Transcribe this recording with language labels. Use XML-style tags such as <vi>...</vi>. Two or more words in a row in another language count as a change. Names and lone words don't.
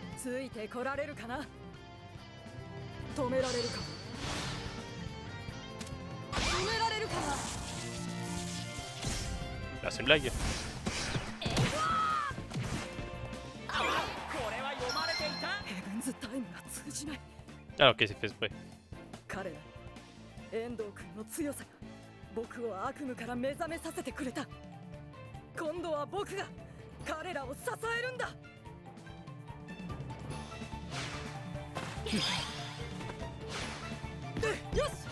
<ja>ついてこられるかな。止められるか。止められるかな。</ja> <fr>Ah, c'est une blague.</fr> <ja>これは読まれていた。ヘブンズタイムが通じない。</ja> <fr>Ah, ok, c'est fait exprès.</fr> <ja>彼ら遠藤君の強さが僕を悪夢から目覚めさせてくれた。今度は僕が彼らを支えるんだ。よし。</ja>